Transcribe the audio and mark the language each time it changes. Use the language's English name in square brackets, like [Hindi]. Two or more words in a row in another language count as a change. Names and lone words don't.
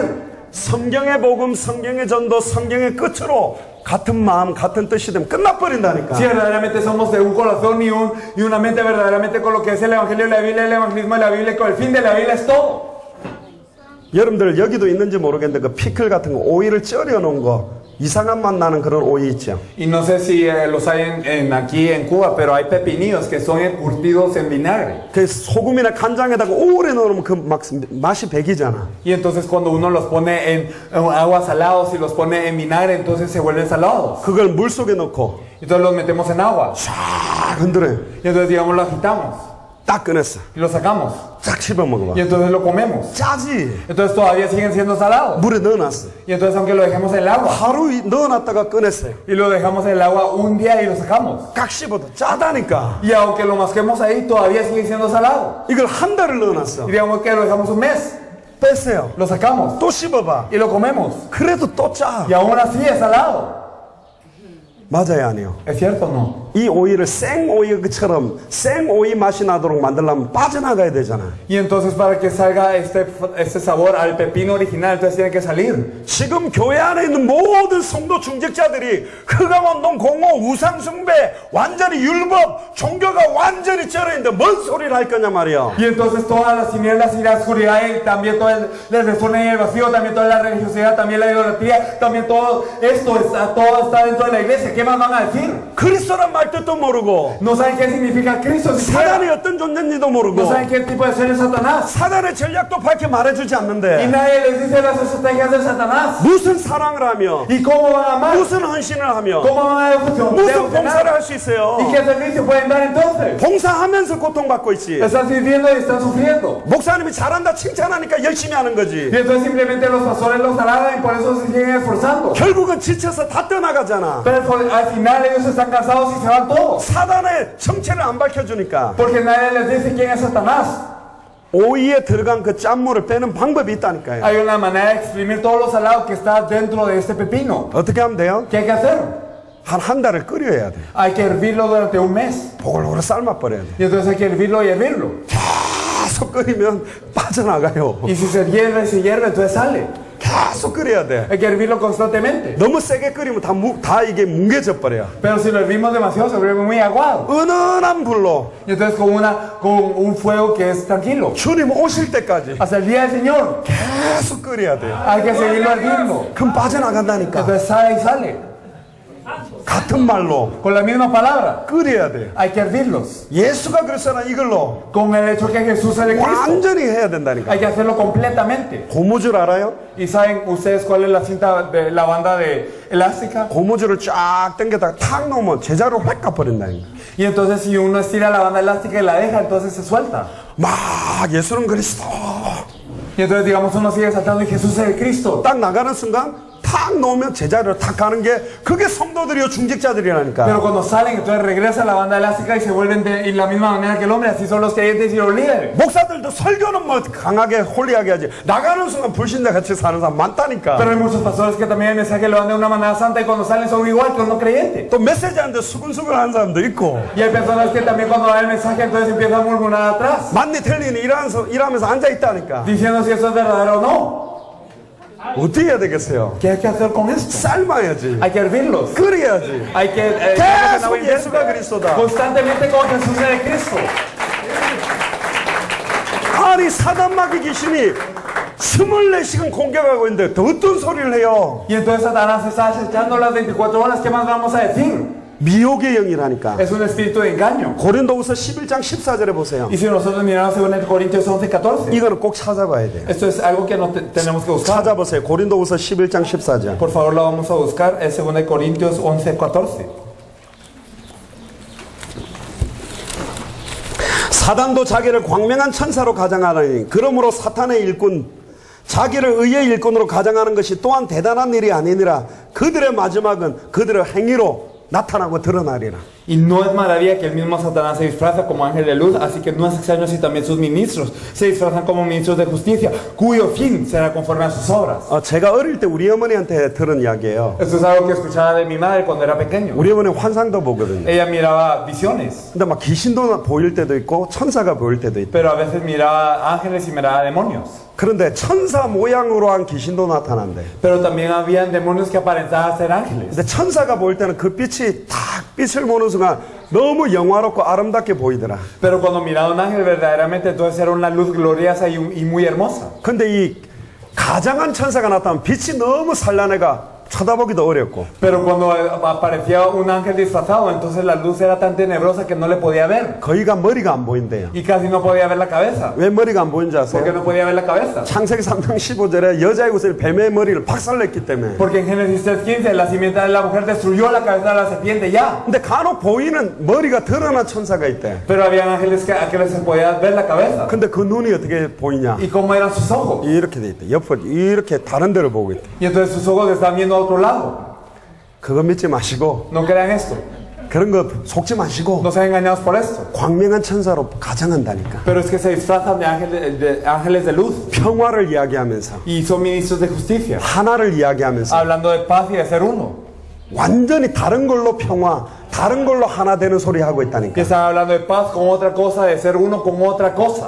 [Korean] 성경의 복음, 성경의 전도, 성경의 끝으로 같은 마음, 같은 뜻이 되면 끝나버린다니까. [Spanish] Si verdaderamente somos de un corazón y una mente verdaderamente con lo que es el evangelio de la Biblia, el evangelismo de la Biblia, con el fin de la Biblia es todo. [Korean] 여러분들 여기도 있는지 모르겠는데 그 피클 같은 거 오이를 쪄려 놓은 거 이상한 맛 나는 그런 오이 있죠. [Spanish] Y no sé si los hay aquí en Cuba, pero hay pepinillos que son encurtidos en vinagre. [Korean] 그 소금이나 간장에다가 오래 넣으면 그 맛이 배기잖아. [Spanish] Y entonces cuando uno los pone en agua salados y los pone en vinagre, entonces se vuelven salados. [Korean] 그걸 물 속에 넣고 [Spanish] Entonces los metemos en agua. [Korean] 쫙 흔들어요. [Spanish] Y entonces, digamos, lo agitamos. [Korean] 딱 꺼냈어. [Spanish] Y lo sacamos. [Korean] 쫙 씹어 먹어봐. [Spanish] Y entonces lo comemos. [Korean] 짜지. [Spanish] Entonces todavía siguen siendo salados. [Korean] 물에 넣어놨어. [Spanish] Y entonces aunque lo dejemos en el agua. [Korean] 하루 넣어놨다가 꺼냈어요. [Spanish] Y lo dejamos en el agua un día y lo sacamos. [Korean] 깍 씹어도 짜다니까. [Spanish] Y aunque lo masquemos ahí, todavía sigue siendo salado. [Korean] 이걸 한 달을 넣어놨어. [Spanish] Y digamos que lo dejamos un mes. [Korean] 뺐어요. [Spanish] Lo sacamos. [Korean] 또 씹어봐. [Spanish] Y lo comemos. [Korean] 그래도 또 짜. [Spanish] Y aún así es salado. [Korean] 맞아요, 아니요? [Spanish] ¿Es cierto o no? [Korean] 이 오이를 생오이처럼 생오이 맛이 나도록 만들려면 빠져나가야 되잖아. [Spanish] Y entonces para que salga este sabor al pepino original, entonces tiene que salir. [Korean] 지금 교회 안에 있는 모든 성도 중직자들이 흑암운동, 공허, 우상숭배, 완전히 율법, 종교가 완전히 쩔어있는데 뭔 소리를 할 거냐 말이야. [Spanish] Y entonces todas las tinieblas y la oscuridad, y también todo el desorden y el vacío, también toda la religiosidad, también la idolatría, también todo esto todo está dentro de la iglesia. ¿Qué más van a decir? [Korean] 그리스도란 말 뜻도 모르고 [Spanish] No saben qué significa Cristo siquiera. [Korean] 사단이 어떤 존재인지도 모르고 [Spanish] No saben qué tipo de ser es Satanás. [Korean] 사단의 전략도 밝게 말해주지 [Spanish] Y [Korean] 않는데 [Spanish] nadie les dice las estrategias de Satanás. [Korean] 무슨 사랑을 하며 [Spanish] ¿Y cómo van a amar? [Korean] 무슨 헌신을 하며 [Spanish] ¿Cómo van a [Korean] 무슨 봉사를 할 수 있어요? [Spanish] ¿Y qué servicio pueden dar entonces? [Korean] 봉사하면서 고통받고 있지. [Spanish] Están sirviendo y están sufriendo. [Korean] 목사님이 잘한다 칭찬하니까 열심히 하는 거지. [Spanish] Y entonces simplemente los pastores los alaban y por eso se siguen esforzando. [Korean] 결국은 지쳐서 다 떠나가잖아. [Spanish] Pero al final ellos están cansados y se van todos. [Korean] 사단의 정체를 안 밝혀주니까 [Spanish] Porque nadie les dice quién es Satanás. [Korean] 오이에 들어간 그 짠물을 빼는 방법이 있다니까요. [Spanish] Hay una manera de exprimir todos los salados que está dentro de este pepino. [Korean] 어떻게 하면 돼요? [Spanish] ¿Qué hay que hacer? [Korean] 한 달을 끓여야 돼. [Spanish] Hay que hervirlo durante un mes. [Korean] 보글보글 삶아버려야 돼. [Spanish] Y entonces hay que hervirlo y hervirlo. [Korean] 계속 끓이면 빠져나가요. [Spanish] Y si se hierve, entonces sale. [Korean] 계속 끓여야 돼. [Spanish] Hay que hervirlo constantemente. [Korean] 너무 세게 끓이면 다 이게 뭉개져 버려. [Spanish] Pero si lo hervimos demasiado, se vuelve muy aguado. [Korean] 은은한 불로 [Spanish] Y entonces con un fuego que es tranquilo. [Korean] 주님 오실 때까지 [Spanish] Hasta el día del Señor. [Korean] 계속 끓여야 돼. [Spanish] Hay que seguirlo hirviendo. [Korean] 그럼 빠져나간다니까. [Spanish] Entonces sale y sale. [Korean] 같은 말로 [Spanish] Con la misma palabra. [Korean] 끓여야 돼. [Spanish] Hay que hervirlos. [Korean] 예수가 그랬잖아 이걸로 [Spanish] Con el hecho que Jesús es el Cristo. [Korean] 완전히 해야 된다니까. [Spanish] Hay que hacerlo completamente. [Korean] 고무줄 알아요? [Spanish] ¿Y saben ustedes cuál es la cinta de la banda de elástica? [Korean] 고무줄을 쫙 당겨다가 탁 놓으면 제자로 확 가버린다니까. [Spanish] Y entonces si uno estira la banda elástica y la deja, entonces se suelta. [Korean] 막 예수는 그리스도 [Spanish] Y entonces digamos uno sigue saltando y Jesús es el Cristo. [Korean] 딱 나가는 순간 탁 놓으면 제자리로 탁 가는 게 그게 성도들이요 중직자들이라니까. [Spanish] Pero cuando salen, entonces regresa la banda elástica y se vuelven de la misma manera que el hombre. Así son los creyentes y los líderes. [Korean] 목사들도 설교는 뭐 강하게 홀리하게 하지 나가는 순간 불신자 같이 사는 사람 많다니까. [Spanish] Pero hay muchos pastores que también el mensaje lo dan de una manera santa y cuando salen son igual que un no creyente. [Korean] 또 메시지 하는데 수근수근 하는 사람도 있고. [Spanish] Y hay personas que también cuando dan el mensaje entonces empiezan a murmurar atrás, [Korean] 맞니 틀리니 일하면서 앉아 있다니까. [Spanish] diciendo si eso es verdadero o no. [Korean] 어떻게 해야 되겠어요? [Spanish] ¿Qué hay que hacer con esto? [Korean] 삶아야지. [Spanish] Hay que hervirlos. [Korean] 끓여야지. [Spanish] Hay que [Korean] 계속 예수가 그리스도다. [Spanish] constantemente con Jesús es el Cristo. [Korean] 아니 사단마귀 귀신이 24시간 공격하고 있는데 더 어떤 소리를 해요? [Spanish] Y entonces Satanás está acechando las 24 horas. ¿Qué más vamos a decir? [Korean] 미혹의 영이라니까. [Spanish] Es un espíritu de engaño. [Korean] 고린도후서 11장 14절에 보세요. [Spanish] Y si nosotros miramos según el Corintios 11:14, [Korean] 이거는 꼭 찾아봐야 돼요. [Spanish] esto es algo que no tenemos que buscar. [Korean] 찾아보세요. 고린도후서 11장 14절. [Spanish] Por favor, lo vamos a buscar. Es según el Corintios 11:14. [Korean] 사단도 자기를 광명한 천사로 가장하느니 그러므로 사탄의 일꾼 자기를 의의 일꾼으로 가장하는 것이 또한 대단한 일이 아니니라. 그들의 마지막은 그들의 행위로 나타나고 드러나리라. [Spanish] Y no es maravilla que el mismo Satanás se disfraza como ángel de luz, así que no es extraño si también sus ministros se disfrazan como ministros de justicia, cuyo fin será conforme a sus obras. [Korean] 제가 어릴 때 우리 어머니한테 들은 이야기예요. [Spanish] Esto es algo que escuchaba de mi madre cuando era pequeño. [Korean] 우리 어머니 환상도 보거든요. [Spanish] Ella miraba visiones, [Korean] 근데 막 귀신도 보일 때도 있고 천사가 보일 때도 있고. [Spanish] pero a veces miraba ángeles y miraba demonios. [Korean] 그런데 천사 모양으로 한 귀신도 나타난대. [Spanish] Pero también habían demonios que aparentaban ser ángeles. [Korean] 근데 천사가 보일 때는 그 빛이 탁 빛을 보는 순간 너무 영화롭고 아름답게 보이더라. [Spanish] Pero cuando miraba un ángel verdaderamente entonces era una luz gloriosa y muy hermosa. [Korean] 근데 이 가장한 천사가 나타나면 빛이 너무 찬란해가 쳐다보기도 어렵고 [Spanish] Pero cuando aparecía un ángel disfrazado, entonces la luz era tan tenebrosa que no le podía ver. [Korean] 거의가 머리가 안 보인대요. [Spanish] Y casi no podía ver la cabeza. [Korean] 왜 머리가 안 보이는지 [Spanish] ¿Por qué [Korean] 아세요? [Spanish] no podía ver la cabeza? [Korean] 창세기 3장 15절에 여자의 옷을 뱀의 머리를 박살냈기 때문에. [Spanish] Porque en Génesis 3:15 la simiente de la mujer destruyó la cabeza de la serpiente ya. [Korean] 근데 간혹 보이는 머리가 드러난 천사가 있대. [Spanish] Pero había ángeles a que les podía ver la cabeza. [Korean] 근데 그 눈이 어떻게 보이냐? [Spanish] ¿Y cómo eran sus ojos? [Korean] 이렇게 돼 있대. 옆으로 이렇게 다른 데를 보고 있대. [Spanish] Y entonces sus ojos están viendo a otro lado. [Korean] 그거 믿지 마시고 [Spanish] No crean esto. [Korean] 그런 거 속지 마시고 [Spanish] No sean engañados por esto. [Korean] 광명한 천사로 가정한다니까. [Spanish] Pero es que se disfrazan de ángeles de luz. [Korean] 평화를 이야기하면서 [Spanish] Y son ministros de justicia. [Korean] 하나를 이야기하면서 [Spanish] Hablando de paz y de ser uno. [Korean] 완전히 다른 걸로 평화, 다른 걸로 하나 되는 소리 하고 [Spanish] Que [Korean] 있다니까. [Spanish] están hablando de paz con otra cosa, de ser uno con otra cosa.